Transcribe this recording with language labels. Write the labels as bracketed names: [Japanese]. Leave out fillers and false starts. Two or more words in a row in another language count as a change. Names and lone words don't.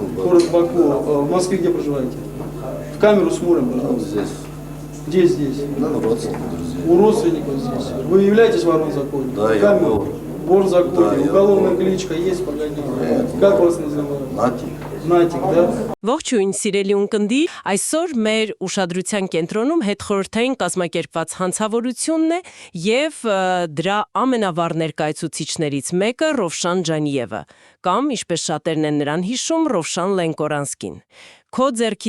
[Russian] Город Баку. В Москве где проживаете? В камеру смотрим, Вот пожалуйста. здесь. Где здесь? Надо родственников, друзья. У родственников здесь. Вы являетесь вором законе? Да, я камеру. вор. Вор в законе. Да, я Уголовная вор. кличка есть, погодите. Нет, Как вас называют? Натик. Натик, да? [Armenian] Ողջույն սիրելի ունկնդի, այսօր մեր ուշադրության կենտրոնում հետխորհրդային կազմակերպված հանցավորությունն է եւ դրա ամենավառ ներկայացուցիչներից մեկը Ռովշան Ջանիևը, կամ ինչպես շատերն են նրան հիշում, Ռովշան Լենկորանսկին։ Քո ձեռքի